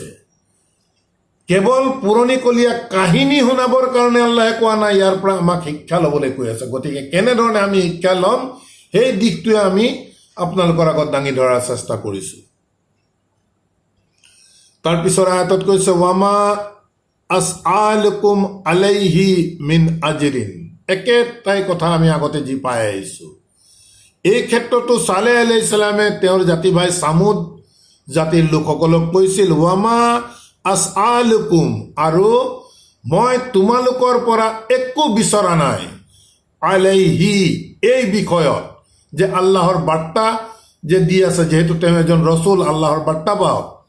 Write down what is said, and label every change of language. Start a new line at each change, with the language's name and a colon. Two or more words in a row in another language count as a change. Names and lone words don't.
Assamese: কেৱল পুৰণিকলীয়া কাহিনী শুনাবৰ কাৰণে আল্লাহে কোৱা নাই, ইয়াৰ পৰা আমাক শিক্ষা ল'বলৈ কৈ আছে। গতিকে কেনেধৰণে আমি শিক্ষা ল'ম সেই দিশটোৱে আমি আপোনালোকৰ আগত দাঙি ধৰাৰ চেষ্টা কৰিছোঁ। তাৰপিছৰ আয়াতত কৈছে
Arabic: وما أسألكم عليه من أجر,
Assamese: একেটাই কথা আমি আগতে যি পাই আহিছোঁ। এই ক্ষেত্ৰতো ছালেহ
Arabic: عليه السلام
Assamese: তেওঁৰ জাতি ভাই ছামুদ জাতিৰ লোকসকলক কৈছিল
Arabic: وما أسألكم,
Assamese: আৰু মই তোমালোকৰ পৰা একো বিচৰা নাই, আলাইহি, এই বিষয়ত যে আল্লাহৰ বাৰ্তা যে দি আছে, যেহেতু তেওঁ এজন ৰচুল, আল্লাহৰ বাৰ্তাবাহক,